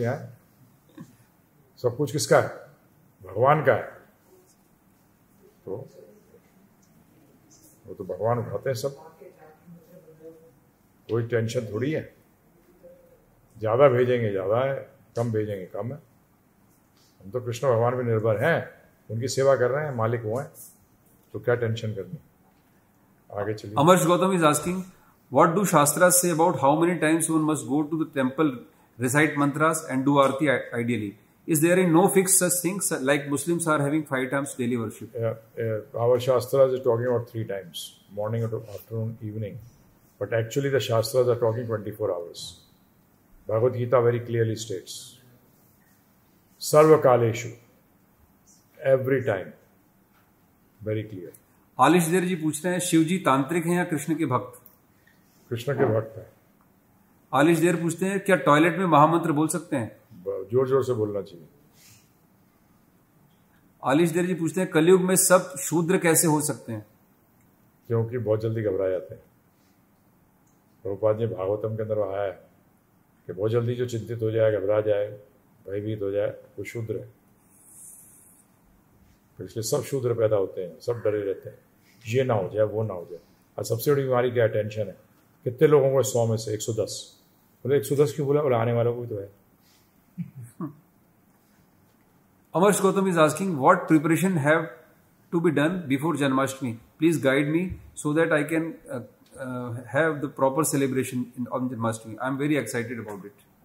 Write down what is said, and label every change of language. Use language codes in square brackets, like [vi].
[hi] यहाँ सब कुछ किसका है? भगवान का है, तो वो तो भगवान उठाते हैं सब, कोई टेंशन थोड़ी है। ज़्यादा भेजेंगे ज़्यादा है, कम भेजेंगे कम है। हम तो कृष्ण भगवान पे निर्भर हैं, उनकी सेवा कर रहे हैं, मालिक वो हैं, तो क्या टेंशन करनी। आगे चलिए। [en] Amarsh Gautam is asking, What do Shastras say about how many times one must go to the temple, recite mantras and do arti ideally? Is there no fixed such things like Muslims are having 5 times daily worship? Our Shastras is talking about 3 times, morning, afternoon, evening. But actually the Shastras are talking 24 hours. Bhagavad Gita very clearly states, Sarva Kaleshu, every time. Very clear. [hi] आलिश देर जी पूछ रहे हैं शिव जी तांत्रिक हैं या कृष्ण के भक्त? कृष्ण के भक्त है। आलिश देर पूछते हैं क्या टॉयलेट में महामंत्र बोल सकते हैं? जोर जोर से बोलना चाहिए। आलिश देर जी पूछते हैं कलयुग में सब शूद्र कैसे हो सकते हैं? क्योंकि बहुत जल्दी घबरा जाते हैं। प्रभुपाद जी भागवतम के अंदर आया है कि बहुत जल्दी जो चिंतित हो जाए, घबरा जाए, भयभीत हो जाए, वो शूद्र है। तो इसलिए सब शूद्र पैदा होते हैं, सब डरे रहते हैं, ये ना हो जाए, वो ना हो जाए। और सबसे बड़ी बीमारी क्या, टेंशन है। कितने लोगों को 100 में से 110, बोले 110 क्यों बोला? बोले आने वालों को भी तो है। [en] Amarsh Gautam is asking what preparation have to be done before Janmashtami. Please guide me so that I can have the proper celebration on Janmashtami. I am very excited about it.